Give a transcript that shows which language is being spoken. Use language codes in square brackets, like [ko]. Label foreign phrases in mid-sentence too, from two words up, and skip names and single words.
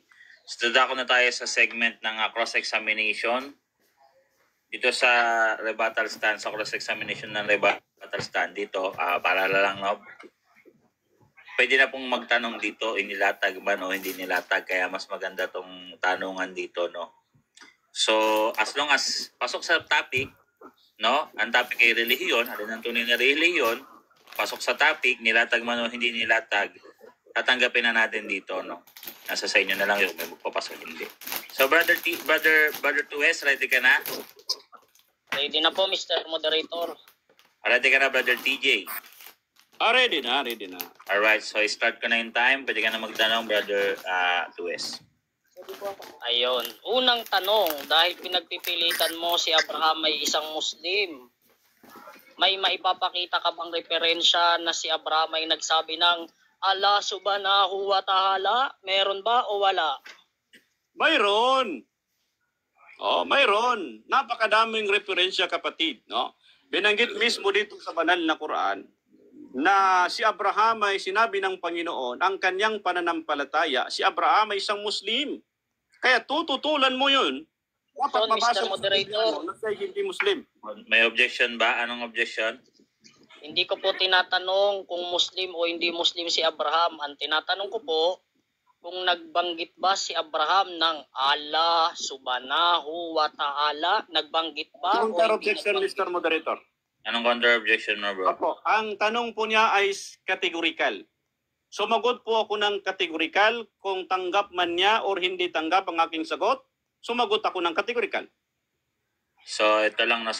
[tl] So, dadako na tayo sa segment ng cross-examination. Dito sa [en] rebuttal stance, [tl] sa cross-examination ng rebuttal. katalstaan dito, paalala lang, no? Pwede na pong magtanong dito, inilatag man o hindi nilatag, kaya mas maganda tong tanungan dito, no? So, [en] as long as [tl] pasok sa topic, no? Ang topic ay relihiyon, alin ang tunay na relihiyon, pasok sa topic, nilatag man o hindi nilatag, tatanggapin na natin dito, no? Nasa sa inyo na lang yung may magpapasok, hindi. So, brother 2S, ready ka na? Ready na po, Mr. Moderator. Ready ka na, brother TJ? Ready na. Alright, so start ko na yung time. Pwede ka na magtanong, brother 2S. Ayon. Unang tanong, dahil pinagpipilitan mo si Abraham ay isang Muslim, may maipapakita ka bang referensya na si Abraham ay nagsabi ng [ar] الله سبحانه وتعالى? [tl] Meron ba o wala? Mayroon. Mayroon. Napakadaming referensya, kapatid, no? Binanggit mismo dito sa banal na Quran na si Abraham ay sinabi ng Panginoon, ang kanyang pananampalataya, si Abraham ay isang Muslim. Kaya tututulan mo yun. Dapat So, mabasa Mr. Moderator. mo na siya hindi Muslim. May objection ba? Anong objection? Hindi ko po tinatanong kung Muslim o hindi Muslim si Abraham. Ang tinatanong ko po, kung nagbanggit ba si Abraham ng [ar] الله سبحانه وتعالى? [tl] Nagbanggit ba? o Counter hindi objection, nagbanggit? Mr. Moderator. Anong [en] counter objection [tl] mo, bro? Opo, ang tanong po niya ay categorical. Sumagot po ako ng categorical kung tanggap man niya or hindi tanggap ang aking sagot. Sumagot ako ng categorical. So, ito lang na.